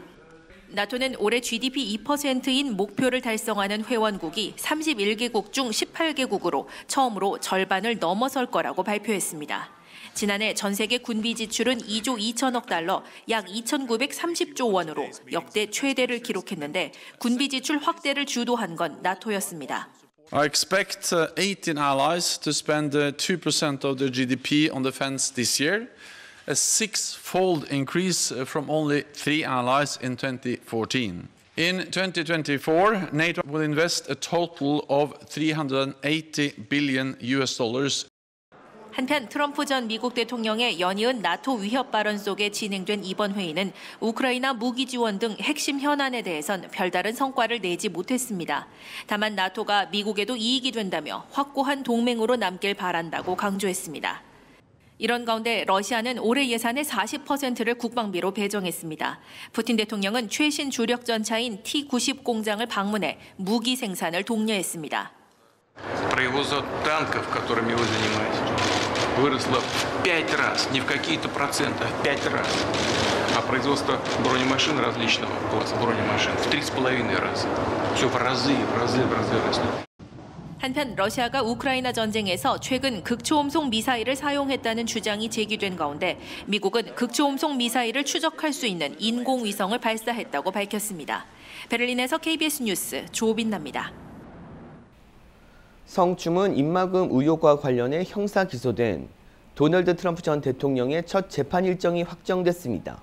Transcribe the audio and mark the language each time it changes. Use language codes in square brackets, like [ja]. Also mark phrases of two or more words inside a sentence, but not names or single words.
[ko] 나토는 올해 GDP 2%인 목표를 달성하는 회원국이 31개국 중 18개국으로 처음으로 절반을 넘어설 거라고 발표했습니다. 지난해 전 세계 군비 지출은 2조 2천억 달러, 약 2,930조 원으로 역대 최대를 기록했는데 군비 지출 확대를 주도한 건 나토였습니다. [en] I expect 18 allies to spend 2% of their GDP on defense this year, a six-fold increase from only 3 allies in 2014. In 2024, NATO will invest a total of $380 billion. [ko] 한편 트럼프 전 미국 대통령의 연이은 나토 위협 발언 속에 진행된 이번 회의는 우크라이나 무기 지원 등 핵심 현안에 대해선 별다른 성과를 내지 못했습니다. 다만 나토가 미국에도 이익이 된다며 확고한 동맹으로 남길 바란다고 강조했습니다. 이런 가운데 러시아는 올해 예산의 40%를 국방비로 배정했습니다. 푸틴 대통령은 최신 주력 전차인 T-90 공장을 방문해 무기 생산을 독려했습니다. [ru] Производство танков, которыми вы занимаетесь, выросло в 5 раз, не в какие-то проценты, а в 5 раз. А производство бронемашин различного класса бронемашин в 3,5 раза. Все в разы росли. [ko] 한편 러시아가 우크라이나 전쟁에서 최근 극초음속 미사일을 사용했다는 주장이 제기된 가운데 미국은 극초음속 미사일을 추적할 수 있는 인공위성을 발사했다고 밝혔습니다. 베를린에서 KBS 뉴스 조빈나입니다. 성추문 입막음 의혹과 관련해 형사 기소된 도널드 트럼프 전 대통령의 첫 재판 일정이 확정됐습니다.